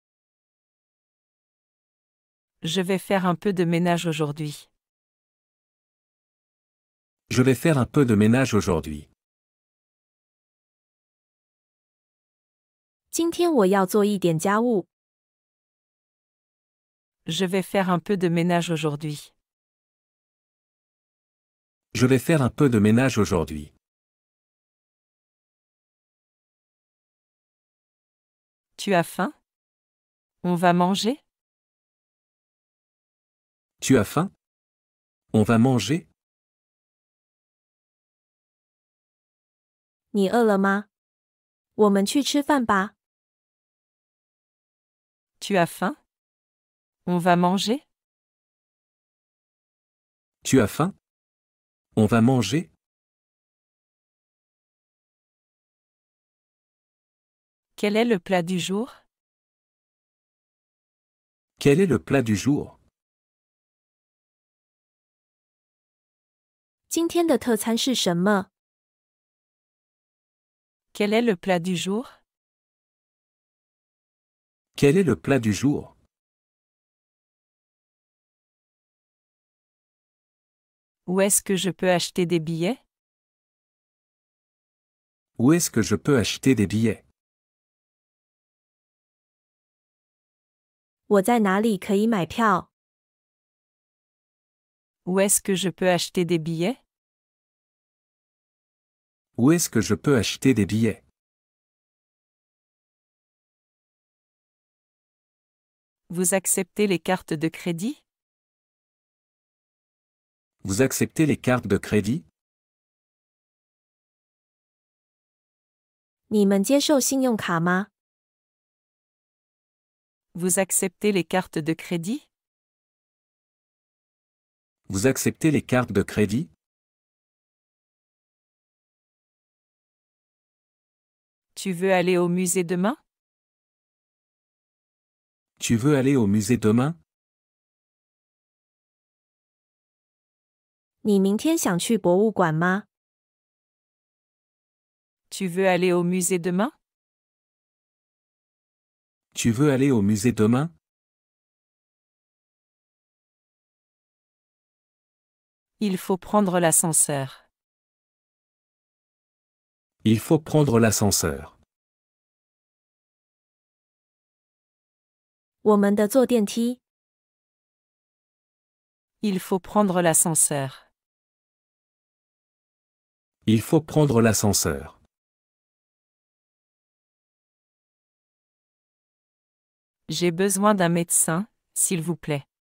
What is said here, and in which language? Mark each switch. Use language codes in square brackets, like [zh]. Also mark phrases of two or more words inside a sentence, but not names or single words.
[fr] Je vais faire un peu de ménage aujourd'hui. Je vais faire un peu de ménage aujourd'hui. [zh] 今天我要做一点家务。 [fr] Je vais faire un peu de ménage aujourd'hui. Je vais faire un peu de ménage aujourd'hui. Tu as faim? On va manger? Tu as faim? On va manger? [zh] 你饿了吗？我们去吃饭吧。 [fr] Tu as faim? On va manger? Tu as faim? On va manger? Quel est le plat du jour? Quel est le plat du jour? [zh] 今天的特餐是什么？ [fr] Quel est le plat du jour? Quel est le plat du jour? Où est-ce que je peux acheter des billets? Où est-ce que je peux acheter des billets? [zh] 我在哪里可以买票？ [fr] Où est-ce que je peux acheter des billets? Où est-ce que je peux acheter des billets? Vous acceptez les cartes de crédit? Vous acceptez les cartes de crédit? [zh] 你们接受信用卡吗？ [fr] Vous acceptez les cartes de crédit? Vous acceptez les cartes de crédit? Tu veux aller au musée demain? Tu veux aller au musée demain? [zh] 你明天想去博物馆吗？ [fr] Tu veux aller au musée demain? Tu veux aller au musée demain? Il faut prendre l'ascenseur. Il faut prendre l'ascenseur. [zh] 我们的坐电梯。 [fr] Il faut prendre l'ascenseur. Il faut prendre l'ascenseur. J'ai besoin d'un médecin, s'il vous plaît.